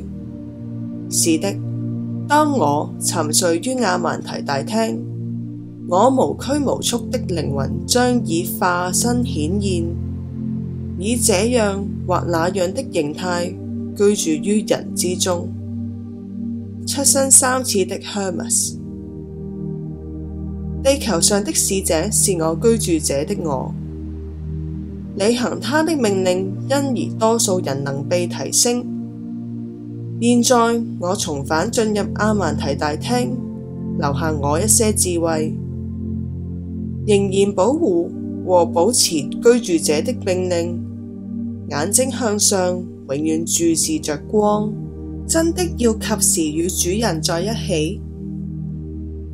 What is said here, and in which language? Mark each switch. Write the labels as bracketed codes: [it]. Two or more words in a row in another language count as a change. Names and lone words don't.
[zh] 是的，當我沉睡於亞曼提大廳，我無拘無束的靈魂將以化身顯現，以這樣或那樣的形態居住於人之中。出生3次的 Hermes，地球上的使者是我居住者的我，履行他的命令，因而多數人能被提升。現在我重返進入亞曼提大廳，留下我一些智慧，仍然保護和保持居住者的命令，眼睛向上，永遠注視着光，真的要及時與主人在一起。